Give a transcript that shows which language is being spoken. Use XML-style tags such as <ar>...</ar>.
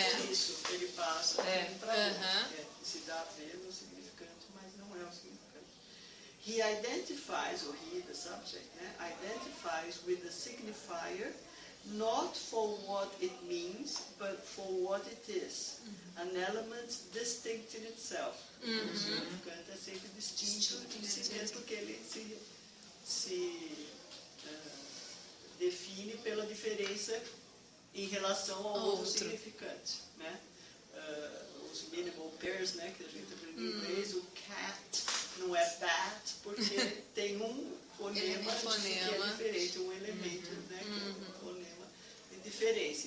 <pt>Isso, ele passa para outro. Se dá a ver no significante, mas não é o significante.</pt> <en>He identifies, or he, the subject, identifies with the signifier not for what it means, but for what it is. An element distinct in itself.</en> <pt>O significante é sempre distinto em si mesmo, porque ele se define pela diferença em relação ao outro significante. Né? Os minimal pairs, né, que a gente aprendeu em inglês, o cat não é bat, porque tem um fonema que é diferente, um elemento, né, que é um fonema de diferença.</pt>